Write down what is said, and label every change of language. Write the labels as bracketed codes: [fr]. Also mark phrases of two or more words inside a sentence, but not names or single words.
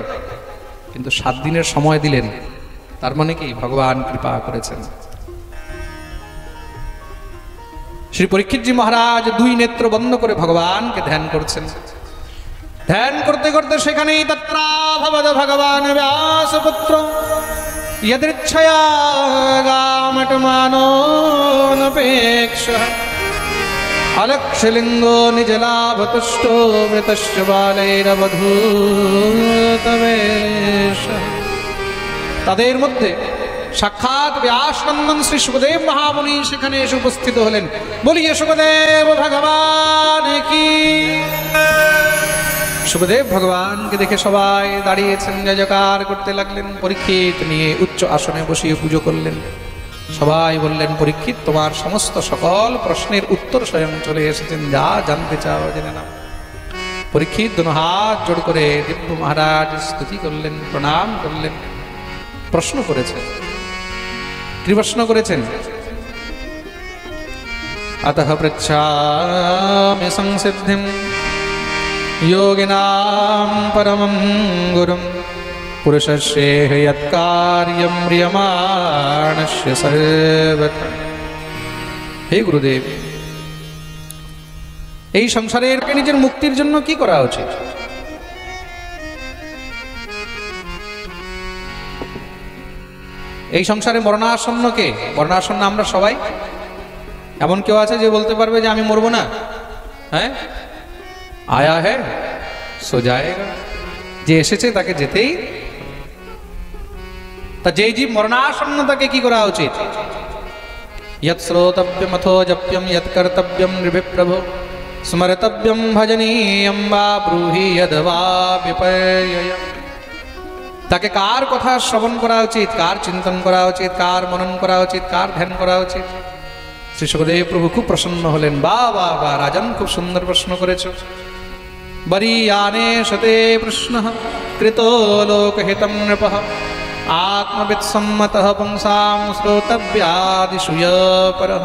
[bn] কিন্তু 7 দিনের সময় দিলেন, তার মানে কি ভগবান কৃপা করেছেন। শ্রী পরীক্ষিতজি মহারাজ 2 নেত্র বন্ধ করে ভগবানকে ধ্যান করছেন। ধ্যান করতে করতে সেখানেই [sa] तत्राभवद भगवान व्यासपुत्र यदृच्छया गामटमानोऽनपेक्षः अलक्षलिङ्गो निजलाभतुष्टो मृतश्च बालैरवधूतवेषः। [bn] তাদের মধ্যে সাক্ষাৎ ব্যাসনন্দন শ্রী সুখদেব মহামুনি সেখানে এসে উপস্থিত হলেন। [hi] बोलिए सुखदेव भगवान की। [bn] সুখদেব ভগবানকে দেখে সবাই দাঁড়িয়েছেন, জয়জয়কার করতে লাগলেন। পরীক্ষিত নিয়ে উচ্চ আসনে বসিয়ে পুজো করলেন। সবাই বললেন, পরীক্ষিত তোমার সমস্ত সকল প্রশ্নের উত্তর স্বয়ং চলে এসেছেন, যা জানতে চাও জেনে নাও। পরীক্ষিত দুনো হাত জোড় করে দিব্য মহারাজ স্তুতি করলেন, প্রণাম করলেন। প্রশ্ন করেছেন। কি প্রশ্ন করেছেন? [sa] अतः पृच्छामि संसिद्धिं योगिनां परमं गुरुं पुरुषस्येह यत्कार्यं म्रियमाणस्य सर्वथा। हे गुरुदेव, [bn] এই সংসারের নিজের মুক্তির জন্য কি করা উচিত? এই সংসারে মরণাসন্ন কে? মরণাসন্ন আমরা সবাই। এমন কেউ আছে যে বলতে পারবে যে আমি মরবো না? [hi] हाँ, आया है सो जाएगा। [bn] যে এসেছে তাকে যেতেই। তা যেই জীব মরণাসন্ন তাকে কি করা উচিত? [sa] यत् श्रोतव्यम् अथो जप्यम् यत् कर्तव्यम् नृभिप्रभो स्मर्तव्यम् भजनीयम् वा ब्रूहि यद्वा विपर्ययम्। [bn] তাকে কার কথা শ্রবণ করা উচিত, কার চিন্তন করা উচিত, কার মনন করা উচিত, কার ধ্যান করা উচিত? শ্রী সুখদেব প্রভু খুব প্রসন্ন হলেন। বা বা বা রাজন, খুব সুন্দর প্রশ্ন করেছো। [sa] वरीयाने शते प्रश्नः कृतो लोकहितं नृपः आत्मवित्सम्मतः पुंसां श्रोतव्यादिषु परः।